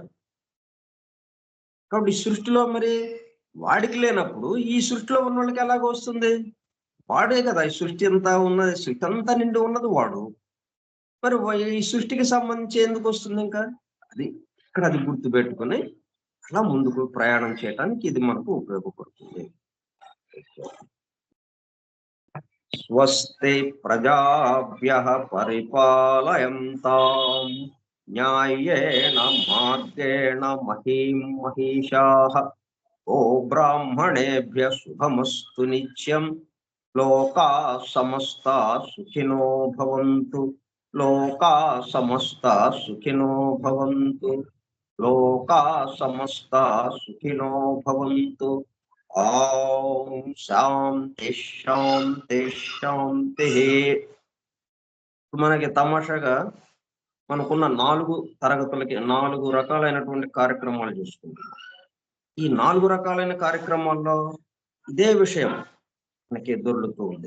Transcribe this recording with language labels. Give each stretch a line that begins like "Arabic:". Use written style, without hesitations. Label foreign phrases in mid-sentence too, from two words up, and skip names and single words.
Telugu: కాబట్టి ఈ సృష్టిలో మరి వాడికి లేనప్పుడు ఈ సృష్టిలో ఉన్న వాళ్ళకి ఎలాగ వస్తుంది? వాడే కదా ఈ సృష్టి అంతా ఉన్నది, సృష్టి అంతా నిండి ఉన్నది వాడు. మరి ఈ సృష్టికి సంబంధించి ఎందుకు వస్తుంది ఇంకా? అది గుర్తు పెట్టుకుని అలా ముందుకు ప్రయాణం చేయడానికి ఇది మనకు ఉపయోగపడుతుంది.
Sanskrit: స్వస్తి ప్రజాభ్యః పరిపాలయంతాం న్యాయేన మార్గేణ మహీం మహిషాః ఓ బ్రాహ్మణేభ్యః శుభమస్తు నిత్యం లోకాః సమస్తాః సుఖినో భవంతు. లోకాః సమస్తాః సుఖినో భవంతు. లోకాః సమస్తాః సుఖినో భవంతు. ఓం శాంతి శాంతి శాంతి.
Telugu: మనకి తమాషాగా మనకున్న 4 తరగతులకి 4 రకాలైనటువంటి కార్యక్రమాలు చూసుకుంటున్నాం. ఈ 4 రకాలైన కార్యక్రమాల్లో ఇదే విషయం మనకి దొర్లుతూ ఉంది.